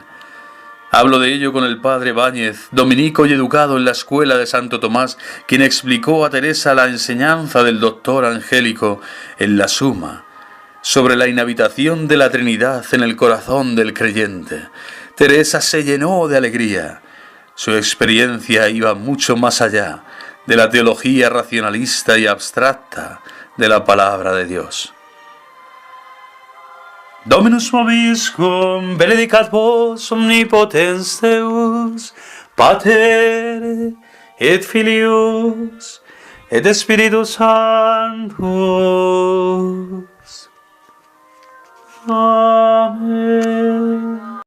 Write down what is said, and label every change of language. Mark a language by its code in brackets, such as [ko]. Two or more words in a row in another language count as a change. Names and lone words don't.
[es] Hablo de ello con el padre Báñez, dominico y educado en la escuela de Santo Tomás, quien explicó a Teresa la enseñanza del doctor Angélico en la Suma, sobre la inhabitación de la Trinidad en el corazón del creyente. Teresa se llenó de alegría. Su experiencia iba mucho más allá de la teología racionalista y abstracta de la palabra de Dios. [la] Dominus vobiscum, benedicat vos omnipotens Deus, Pater et Filius et Spiritus Sanctus. Amen.